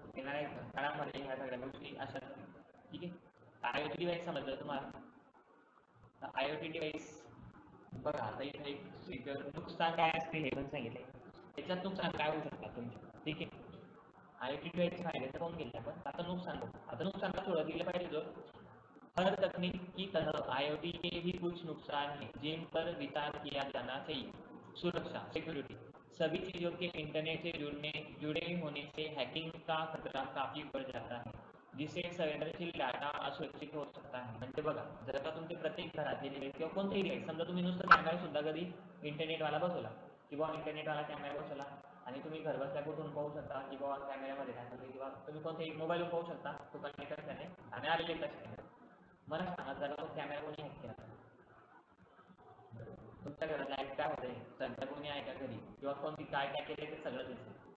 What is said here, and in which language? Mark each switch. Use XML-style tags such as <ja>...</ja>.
<mr>येणाऱ्या काळामध्ये ह्या सगळ्या गोष्टी अशा, ठीक आहे. आय ओ टी डिव्हाइस समजलं तुम्हाला. आय ओ टी डिव्हाइस बघा, आता इथे एक नुकसान काय असते हे पण सांगितलंय. त्याच्यात नुकसान काय होऊ शकतात तुमचे, ठीक आहे. आय ओ टी डिव्हाइस फायदे तर पाहून गेले आपण, आता नुकसान बघू. आता नुकसानला थोडं दिलं पाहिजे.</mr> <hi>जो हर तकनीक की तरह आईओटी के भी कुछ नुकसान हैं जिन पर विचार किया जाना चाहिए। सुरक्षा, सिक्योरिटी, सभी चीजों के इंटरनेट से जुड़े होने से हैकिंग का खतरा काफी बढ़ जाता है, जिससे संवेदनशील डाटा असुरक्षित हो सकता है.</hi> <mr>म्हणजे बघा, जर का तुमचे प्रत्येक घरातले डिव्हाइस किंवा कोणतेही डिव्हाइस, समजा तुम्ही नुसतं कॅमेरा सुद्धा कधी इंटरनेटवाला बसवला किंवा इंटरनेटवाला कॅमेरा बसवला आणि तुम्ही घर बसल्या कुठून पाहू शकता की बाबा कॅमेऱ्यामध्ये काय चालू, किंवा तुम्ही कोणत्याही मोबाईलवर पाहू शकता तो कनेक्ट झाले आणि आलेले कसे. मला सांगा, जरा तो कॅमेरा कोणी हॅक केला, तुमच्या घरात लाईट काय होते, सध्या कोणी आहे का घरी, किंवा कोणती काय काय केले ते सगळं दिसते.</mr>